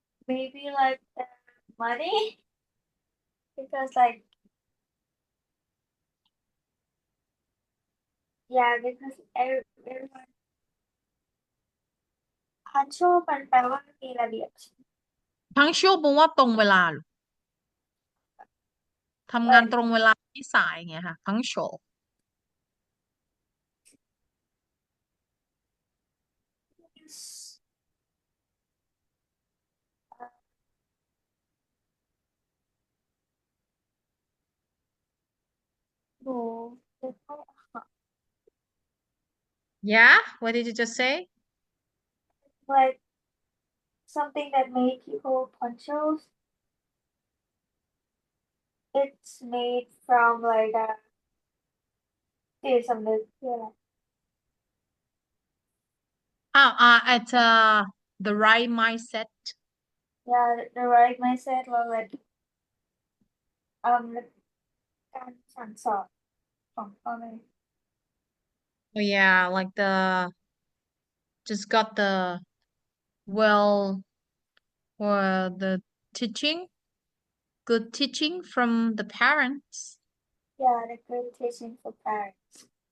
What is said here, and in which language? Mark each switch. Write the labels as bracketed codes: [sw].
[en] Maybe like money because like yeah because everyone punctual [th] มันแปลว่ามีระเบียบ punctual แปลว่าตรงเวลาทำงานตรงเวลาไม่สายไงค่ะ punctual หนูจะไม่ค่ะ [en] Yeah, what did you just say? like something that made people punctual. It's made from like a [th] จิตสำนึกคืออะไร [en] It's the right mindset. Yeah, the right mindset or like [th] การสั่งสอนของพ่อแม่ [en] Oh yeah, like just got the well or the teaching, good teaching from the parents. Yeah, the good teaching for parents.